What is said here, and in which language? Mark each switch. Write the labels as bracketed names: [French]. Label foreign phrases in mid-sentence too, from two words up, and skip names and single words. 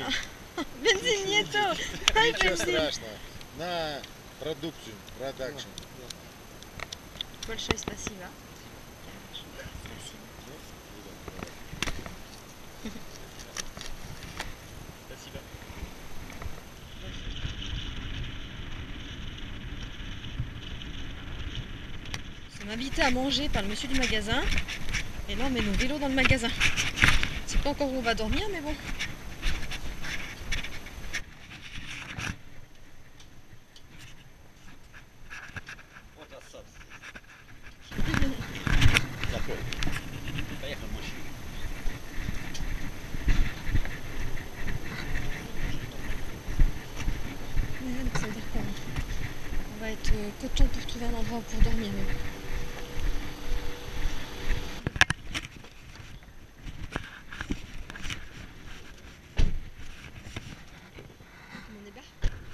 [Russian] Бензин нету. Дай Ничего бензин. страшного. На продукцию, продакшн. Большое спасибо. Спасибо. Спасибо. [French] Nous sommes invités à manger par le monsieur du magasin. Et là on met nos vélos dans le magasin. Je sais pas encore où on va dormir mais bon. [Russian] Вот отсад. Такой. Поехал мужчина. [French] Ouais, donc ça veut dire qu'on va être coton pour trouver un endroit pour dormir. Mais bon. On débarque.